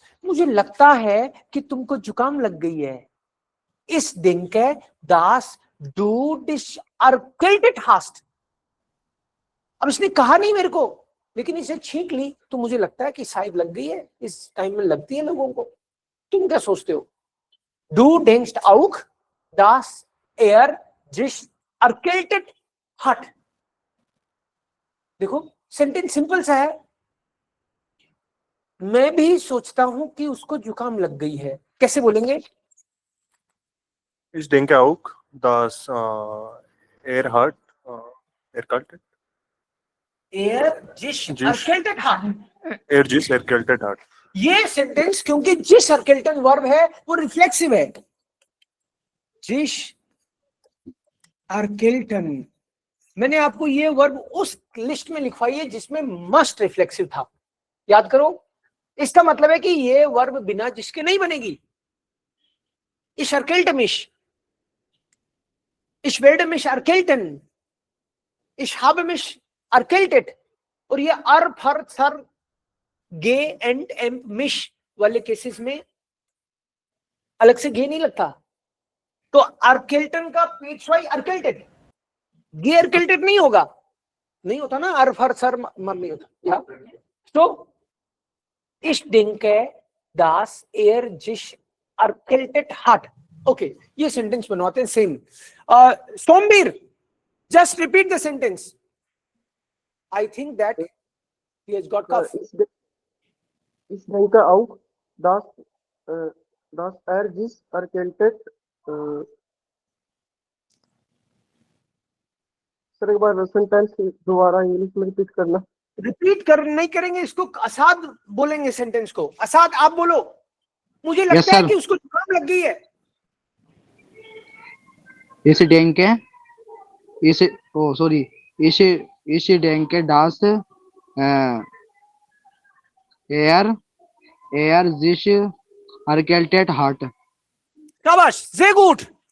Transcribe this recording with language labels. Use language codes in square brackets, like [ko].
[hi] मुझे लगता है कि तुमको जुकाम लग गई है। [de] Ich denke, dass du dich erkältet hast. [hi] अब इसने कहा नहीं मेरे को, लेकिन इसे छींक ली, तो मुझे लगता है कि शायद लग गई है। इस टाइम में लगती है लोगों को। तुम क्या सोचते हो? [de] Du denkst auch, dass sich erkältet hat. [hi] देखो सेंटेंस सिंपल सा है। मैं भी सोचता हूं कि उसको जुकाम लग गई है। कैसे बोलेंगे? [de] Ich denke auch, dass hat erkältet. sich erkältet hat. Sich erkältet hat. [hi] ये सेंटेंस क्योंकि जिस अर्केल्टन वर्ब है वो रिफ्लेक्सिव है। जिस अर्केल्टन, मैंने आपको ये वर्ब उस लिस्ट में लिखवाई है जिसमें मस्ट रिफ्लेक्सिव था। याद करो, इसका मतलब है कि ये वर्ब बिना जिसके नहीं बनेगी। [de] Ich erkälte mich, ich werde mich erkälten, ich habe mich erkältet। [hi] और ये अर फर सर गे एंड एम मिश वाले केसेस में अलग से गे नहीं लगता। तो अर्केल्टन का पेशवाई अर्केल्टेड, गे अर्केल्टेड नहीं होगा, नहीं होता ना, अर फर सर मर नहीं होता। [de] तो ich denke, dass sich erkältet hat. [hi] Okay, ये सेंटेंस बनवाते हैं same. Sombir, [en] Just repeat the sentence. I think that he has got cough. [de] Ich denke auch, dass sich erkältet। [hi] Sir एक बार सेंटेंस दोबारा इंग्लिश में रिपीट करना। रिपीट कर नहीं करेंगे इसको, असाद बोलेंगे सेंटेंस को। असाद आप बोलो। मुझे लगता है कि उसको जुकाम लग गई है। [de] इसे denke, इसे ओ सॉरी, इसे denke, dass sich erkältet hat. [hi] शाबाश, [de] sehr gut।